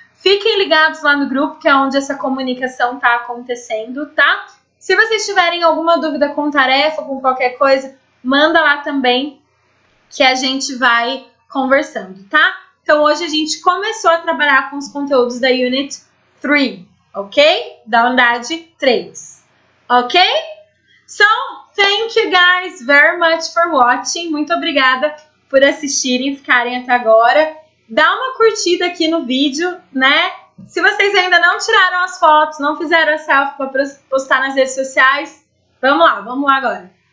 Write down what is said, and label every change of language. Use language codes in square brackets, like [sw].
[pt] Fiquem ligados lá no grupo, que é onde essa comunicação está acontecendo, tá? Se vocês tiverem alguma dúvida com tarefa, com qualquer coisa, manda lá também, que a gente vai conversando, tá? Então, hoje a gente começou a trabalhar com os conteúdos da Unit 3, ok? Da unidade 3, ok? [en] So, thank you guys very much for watching. [pt] Muito obrigada por assistirem, ficarem até agora. Dá uma curtida aqui no vídeo, né? Se vocês ainda não tiraram as fotos, não fizeram a selfie para postar nas redes sociais, vamos lá agora.